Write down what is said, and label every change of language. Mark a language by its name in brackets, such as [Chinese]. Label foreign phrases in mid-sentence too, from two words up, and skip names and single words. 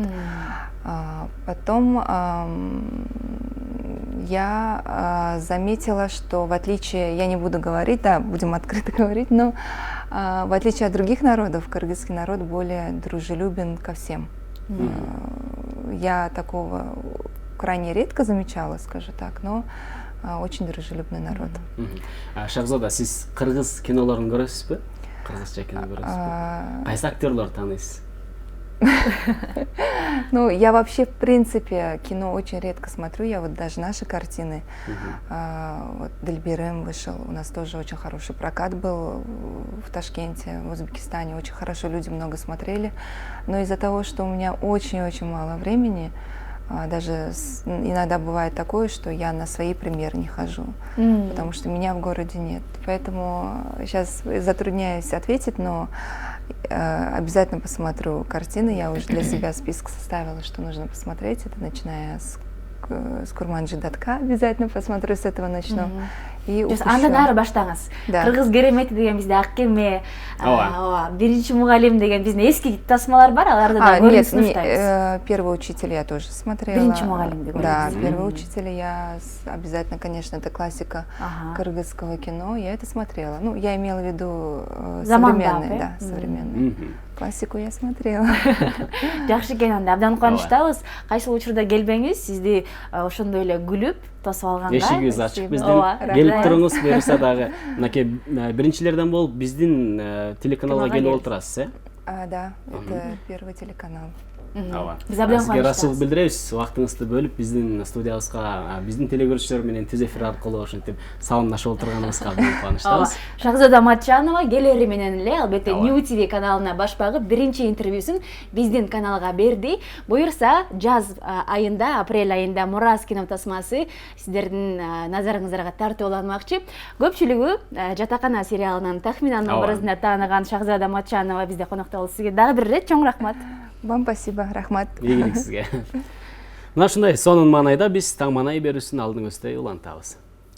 [Russian] Потом я заметила, что в отличие, я не буду говорить, да, будем открыто говорить, но в отличие от других народов, кыргызский народ более дружелюбен ко всем. Я такого крайне редко замечала, скажу так, но очень дружелюбный народ. [Kyrgyz] Шахзода, сиз кыргыз кинолорун көрөсүзбү? Кыргызча кино көрөсүзбү? Кайсы актерлор тааныйсыз? [Russian] Ну, я вообще, в принципе, кино очень редко смотрю. Я вот даже наши картины, вот Дельберем вышел, у нас тоже очень хороший прокат был в Ташкенте, в Узбекистане. Очень хорошо, люди много смотрели. Но из-за того, что у меня очень-очень мало времени, даже иногда бывает такое, что я на свои премьеры не хожу, потому что меня в городе нет. Поэтому сейчас затрудняюсь ответить, но обязательно посмотрю картины. Я уже для себя список составила, что нужно посмотреть. Это начиная с Курманжи Датка, обязательно посмотрю, с этого начну. И [Kyrgyz] андан ары баштаңыз. Кыргыз керемети деген бизде Аккеме, биринчи мугалим деген биздин эски тасмалар бар, аларды да көрүп сунуштайбыз. [Russian] Первый учитель я тоже смотрела. [Kyrgyz] Биринчи мугалим деген. [Russian] Да, первый учитель я обязательно, конечно, это классика кыргызского кино, я это смотрела. Ну, я имела в виду современные, да, современные. Классику я смотрела. [Kyrgyz] Жакшы экен, анда абдан кубанычтабыз. Кайсыл учурда келбеңиз, сизди ошондой эле күлүп тосуп алганга. Эшигибиз ачык биздин. Келип туруңуз, буюрса дагы мынакей биринчилерден болуп биздин телеканалга келип олтурасыз, [Russian] Да, это первый телеканал. [Kyrgyz] Биз абдан кубанычтабыз. Ырахмат билдиребиз, убактыңызды бөлүп биздин студиябызга, биздин телегөрүүчүлөр менен түз эфир аркылуу ошентип салымдашып отурганыбызга абдан кубанычтабыз. Шахзода Матчанова келери менен эле албетте New TV каналына баш багып биринчи интервьюсун биздин каналга берди. Буюрса, жаз айында, апрель айында Мурас кино тасмасы сиздердин назарыңыздарга тартууланмакчы. Көпчүлүгү Жатакана сериалынын Тахминанын образына тааныган Шахзода Матчанова бизде конокто болду. Сизге дагы бир ирет чоң рахмат. [Russian] Вам спасибо, [Kyrgyz] рахмат. Ийгилик сизге. мына ушундай сонун маанайда биз таң маанай берүүсүн алдыңызда улантабыз.